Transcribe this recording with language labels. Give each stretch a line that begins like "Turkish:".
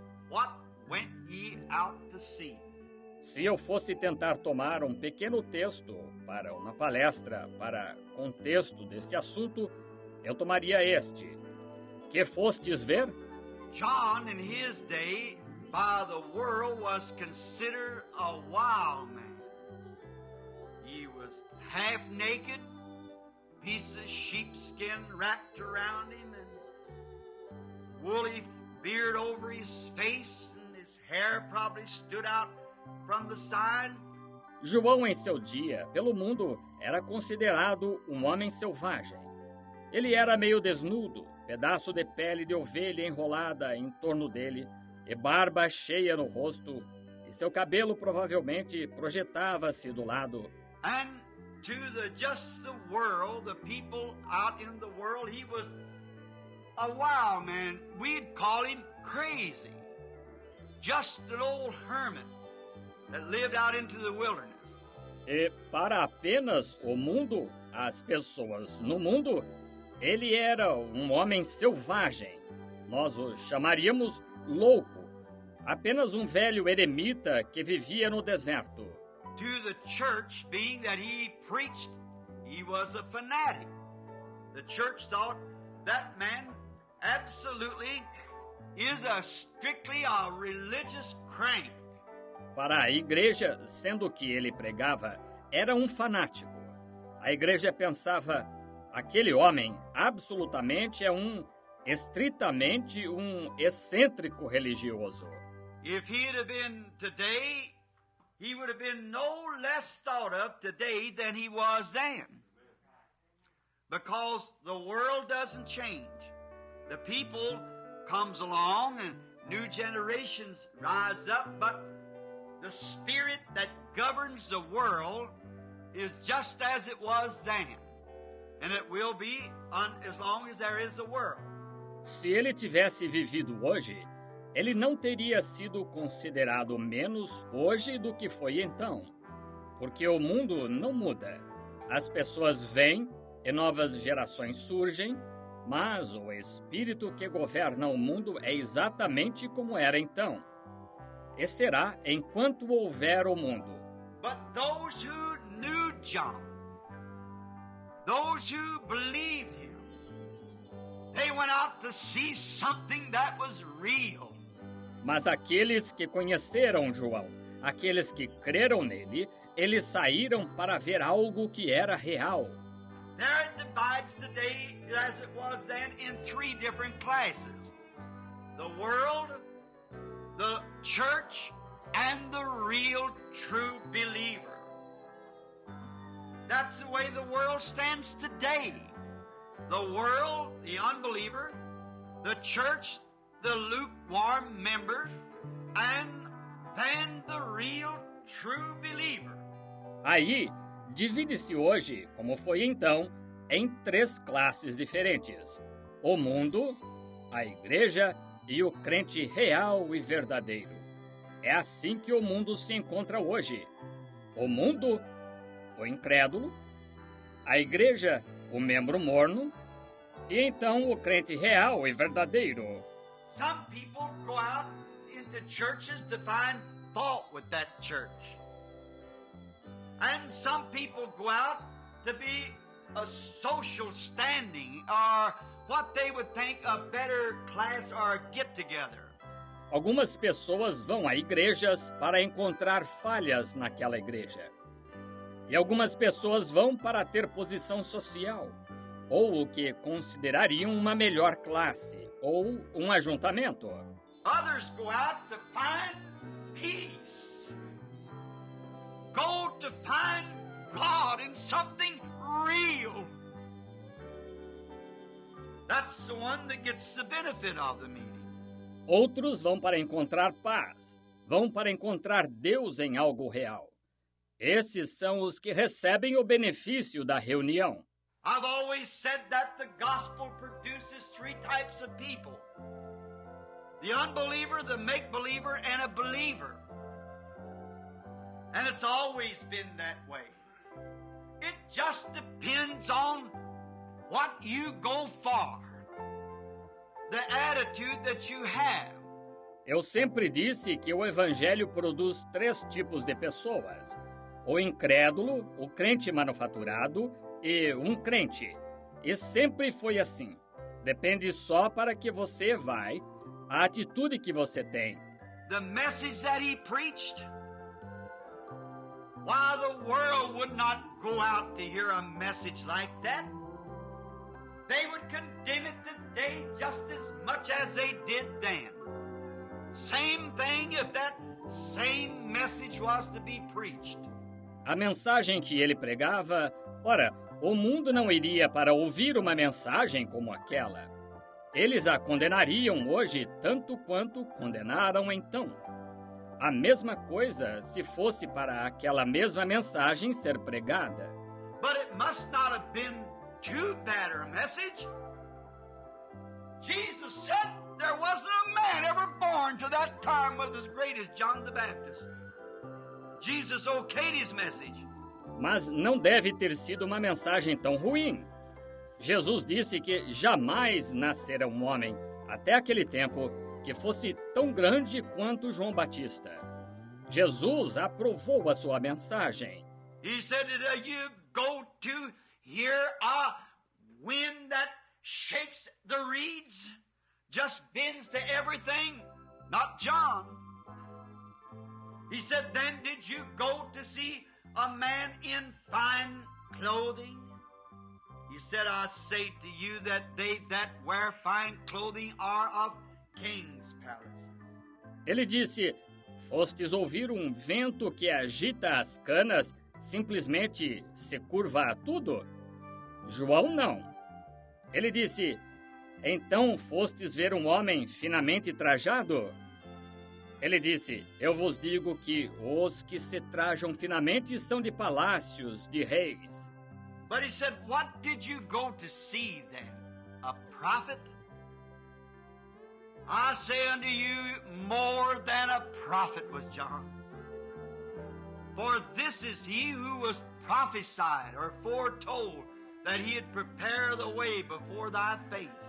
English: What went ye out to see?
Portuguese: Se eu fosse tentar tomar um pequeno texto para uma palestra para contexto desse assunto, eu tomaria este. Que fostes ver?
English: John, in his day, by the world, was considered a wild man. He was half naked, piece of sheepskin wrapped around him, and woolly beard over his face, and his hair probably stood out from the side.
Portuguese: João, em seu dia, pelo mundo, era considerado um homem selvagem. Ele era meio desnudo, pedaço de pele de ovelha enrolada em torno dele, e barba cheia no rosto, e seu cabelo provavelmente projetava-se do lado.
English: And to just the world, the people out in the world, he was a wild man. We'd call him crazy. Just an old hermit that lived out into the wilderness.
Portuguese: E para apenas o mundo, as pessoas no mundo, ele era um homem selvagem. Nós o chamaríamos louco. Apenas um velho eremita que vivia no deserto.
English: To the church, being that he preached, he was a fanatic. The church thought that man absolutely is strictly a religious crank.
Portuguese: Para a igreja, sendo que ele pregava, era um fanático. A igreja pensava, aquele homem absolutamente é estritamente um excêntrico religioso.
English: If he'd have been today, he would have been no less thought of today than he was then. Because the world doesn't change. The people comes along and new generations rise up, but the spirit that governs the world is just as it was then. And it will be as long as there is a world.
Portuguese: Se ele tivesse vivido hoje, ele não teria sido considerado menos hoje do que foi então. Porque o mundo não muda. As pessoas vêm e novas gerações surgem, mas o espírito que governa o mundo é exatamente como era então. E será enquanto houver o mundo.
English: But those who knew John, those who believed him, they went out to see something that was real.
Portuguese: Mas aqueles que conheceram João, aqueles que creram nele, eles saíram para ver algo que era real.
English: There it divides today, as it was then, in three different classes. The world, the church, and the real true believer. That's the way the world stands today. The world, the unbeliever, the church, the lukewarm member, and then the real true believer.
Portuguese: Aí, divide-se hoje, como foi então, em 3 classes diferentes: o mundo, a igreja e o crente real e verdadeiro. É assim que o mundo se encontra hoje. O mundo, o incrédulo, a igreja, o membro morno, e então o crente real e verdadeiro.
English: Some people go out into churches to find fault with that church. And some people go out to be a social standing or what they would think a better class or a get-together.
Portuguese: Algumas pessoas vão a igrejas para encontrar falhas naquela igreja. E algumas pessoas vão para ter posição social, ou o que considerariam uma melhor classe, ou um ajuntamento.
English: Others go out to find peace. Go to find God in something real. That's the one that gets the benefit of the meeting.
Portuguese: Outros vão para encontrar paz, vão para encontrar Deus em algo real. Esses são os que recebem o benefício da reunião.
English: I've always said that the gospel produces 3 types of people: the unbeliever, the make-believer, and a believer. And it's always been that way. It just depends on what you go for, the attitude that you have.
Portuguese: Eu sempre disse que o Evangelho produz 3 tipos de pessoas: o incrédulo, o crente manufaturado e um crente. E sempre foi assim. Depende só para que você vai, a atitude que você tem.
English: The message that he preached, why the world would not go out to hear a message like that. They would condemn it today just as much as they did then. Same thing if that same message was to be preached.
Portuguese: A mensagem que ele pregava, ora, o mundo não iria para ouvir uma mensagem como aquela. Eles a condenariam hoje tanto quanto condenaram então. A mesma coisa se fosse para aquela mesma mensagem ser pregada.
English: But it must not have been too bad a message. Jesus said there wasn't a man ever born to that time was as great as John the Baptist. Jesus okayed his message.
Portuguese: Mas não deve ter sido uma mensagem tão ruim. Jesus disse que jamais nascera um homem, até aquele tempo, que fosse tão grande quanto João Batista. Jesus aprovou a sua mensagem.
English: He said, you go to hear a wind that shakes the reeds, just bends to everything, not John. He said, then did you go to see a man in fine clothing? He said, I say to you that they that wear fine clothing are of kings' palaces.
Portuguese: Ele disse, fostes ouvir um vento que agita as canas, simplesmente se curva a tudo? João não. Ele disse, então fostes ver um homem finamente trajado? Ele disse, eu vos digo que os que se trajam finamente são de palácios, de reis.
English: But he said, what did you go to see then? A prophet? I say unto you, more than a prophet was John. For this is he who was prophesied or foretold that he'd prepare the way before thy face.